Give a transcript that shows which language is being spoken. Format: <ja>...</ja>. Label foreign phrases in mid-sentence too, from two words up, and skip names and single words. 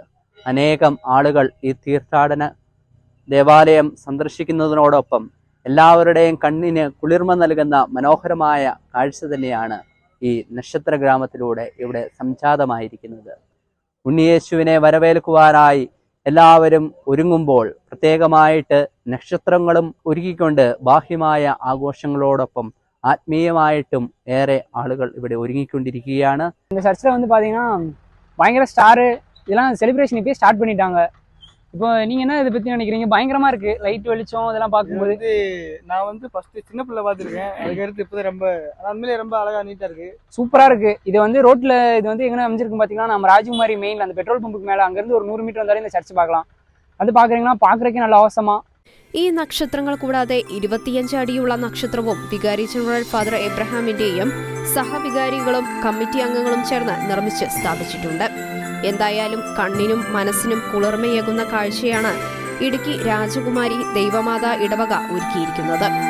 <ml>അനേകം ആളുകൾ ഈ തീർത്ഥാടന ദേവാലയം സന്ദർശിക്കുന്നതിനോടൊപ്പം എല്ലാവരുടെയും കണ്ണിന് കുളിർമ നൽകുന്ന മനോഹരമായ കാഴ്ച തന്നെയാണ് ഈ നക്ഷത്ര ഗ്രാമത്തിലൂടെ ഇവിടെ സംജാതമായിരിക്കുന്നത്. ഉണ്ണിയേശുവിനെ വരവേൽക്കുവാനായി എല്ലാവരും ഒരുങ്ങുമ്പോൾ പ്രത്യേകമായിട്ട് നക്ഷത്രങ്ങളും ഒരുക്കിക്കൊണ്ട് ബാഹ്യമായ ആഘോഷങ്ങളോടൊപ്പം ആത്മീയമായിട്ടും ഏറെ ആളുകൾ ഇവിടെ ഒരുങ്ങിക്കൊണ്ടിരിക്കുകയാണ്.</ml> <ta>இந்த சர்ச்சில் வந்து பார்த்தீங்கன்னா பயங்கர ஸ்டாரு இதெல்லாம் செலிப்ரேஷன் இப்போயே ஸ்டார்ட் பண்ணிட்டாங்க. இப்போ நீங்க என்ன இதை பத்தி நினைக்கிறீங்க? பயங்கரமா இருக்கு லைட் வெளிச்சம் இதெல்லாம் பார்க்கும்போது. நான் வந்து ஃபர்ஸ்ட் சின்ன பிள்ளை பார்த்துருக்கேன், அதுக்கடுத்து இப்போ ரொம்ப உண்மையிலே ரொம்ப அழகா நீட்டா இருக்கு, சூப்பரா இருக்கு. இது வந்து ரோட்ல இது வந்து எங்க அமைஞ்சிருக்கு பாத்தீங்கன்னா நம்ம ராஜகுமாரி மெயின்ல அந்த பெட்ரோல் பம்புக்கு மேல அங்க இருந்து ஒரு 100 மீட்டர் வந்தாலே இந்த சர்ச் பார்க்கலாம். அது பாக்குறீங்கன்னா பாக்குறதுக்கே</ta> <ml>നല്ല അവസരമാ. ഈ നക്ഷത്രങ്ങൾ കൂടാതെ 25 അടിയുള്ള നക്ഷത്രവും വികാരി ജനറൽ ഫാദർ എബ്രഹാമിന്റെയും സഹവികാരികളും കമ്മിറ്റി അംഗങ്ങളും ചേർന്ന് നിർമ്മിച്ച് സ്ഥാപിച്ചിട്ടുണ്ട്. എന്തായാലും കണ്ണിനും മനസ്സിനും കുളിർമയേകുന്ന കാഴ്ചയാണ് ഇടുക്കി രാജകുമാരി ദൈവമാതാ ഇടവക ഒരുക്കിയിരിക്കുന്നത്.</ml>